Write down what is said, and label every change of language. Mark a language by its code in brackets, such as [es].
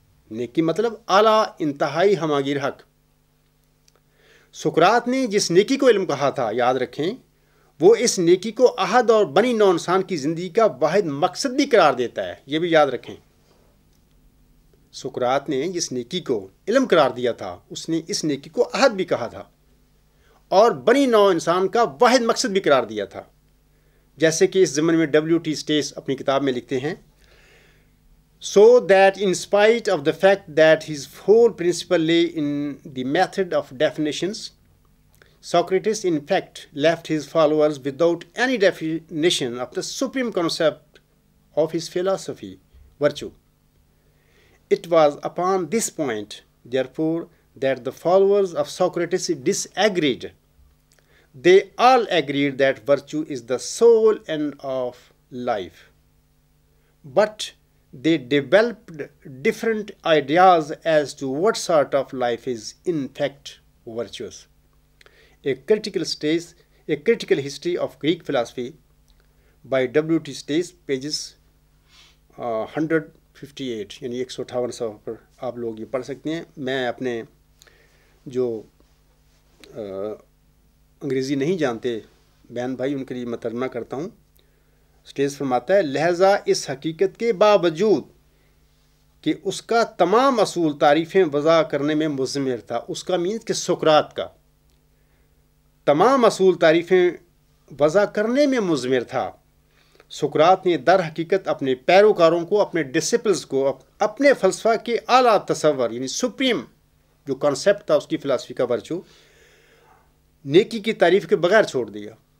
[ur] نیکی مطلب اعلیٰ انتہائی ہماگیر حق. سقراط نے جس نیکی کو علم کہا تھا، یاد رکھیں، وہ اس نیکی کو عہد اور بنی نوع انسان کی زندگی کا واحد مقصد بھی قرار دیتا ہے. یہ بھی یاد رکھیں. سقراط نے جس نیکی کو علم قرار دیا تھا، اس نے اس نیکی کو عہد بھی کہا تھا اور بنی نوع انسان کا واحد مقصد بھی قرار دیا تھا. جیسے کہ اس ضمن میں W.T. اسٹیس اپنی کتاب میں لکھتے ہیں، [en] so that in spite of the fact that his whole principle lay in the method of definitions, Socrates in fact left his followers without any definition of the supreme concept of his philosophy, virtue. It was upon this point, therefore, that the followers of Socrates disagreed. They all agreed that virtue is the sole end of life. But they developed different ideas as to what sort of life is in fact virtuous. A critical history of Greek philosophy by W.T. Stace, pages 158 [ur] یعنی 158 صفحہ پر آپ لوگ یہ پڑھ سکتے ہیں. میں اپنے جو انگریزی نہیں جانتے بہن بھائی ان کے لیے میں ترجمہ کرتا ہوں. اسٹیز فرماتا ہے، لہذا اس حقیقت کے باوجود کہ اس کا تمام اصول تعریفیں وضع کرنے میں مضمر تھا، اس کا مینس کہ سقراط کا تمام اصول تعریفیں وضع کرنے میں مضمر تھا، سقراط نے در حقیقت اپنے پیروکاروں کو، اپنے ڈسپلز کو اپنے فلسفہ کے اعلیٰ تصور یعنی سپریم جو کانسیپٹ تھا اس کی فلسفی کا ورچو، نیکی کی تعریف کے بغیر چھوڑ دیا.